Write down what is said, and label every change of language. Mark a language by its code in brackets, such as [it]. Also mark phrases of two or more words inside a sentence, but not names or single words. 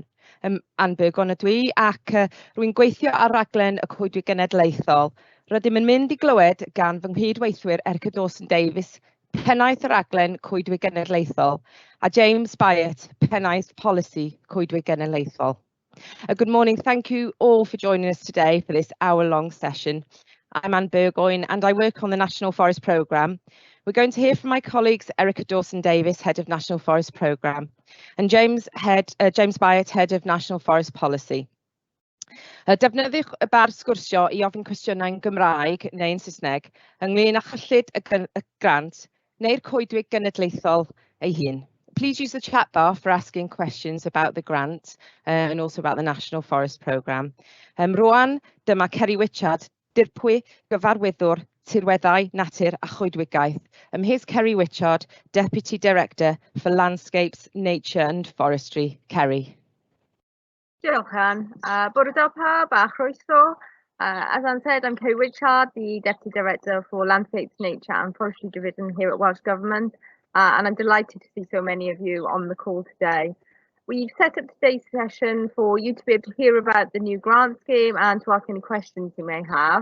[cy] Anbyg ond ydw i ac rwy'n gweithio ar raglen y Coedwig Genedlaethol. Rydym yn mynd i glywed gan fy nghydweithwyr Davies, pennaeth y raglen Coedwig Genedlaethol, a James Byatt, pennaeth polisi Coedwig Genedlaethol. [en] Good morning. Thank you all for joining us today for this hour-long session. I'm Anne Burgoyne and I work on the National Forest Programme. We're going to hear from my colleagues Erica Dawson-Davies, Head of National Forest Programme, and James Byatt, Head of National Forest Policy. [cy] Defnyddiwch y bar sgwrsio I ofyn cwestiynau yn Gymraeg neu yn Saesneg ynglŷn â chyllid y grant neu'r Coedwig Genedlaethol ei hun. [en] Please use the chat bar for asking questions about the grant and also about the National Forest Programme. [cy] Rwan, dyma Ceri Wichard, dirpwy gyfarwyddwr tirweddau, natur a choedwigaeth. [en] Here's Ceri Wichard, Deputy Director for Landscapes, Nature and Forestry. Ceri. [cy] Diolch, Anne. Bore da pawb a chroeso. [en] As Anne said, I'm Ceri Wichard, the Deputy Director for Landscapes, Nature and Forestry Division here at Welsh Government, and I'm delighted to see so many of you on the call today. We've set up today's session for you to be able to hear about the new grant scheme and to ask any questions you may have.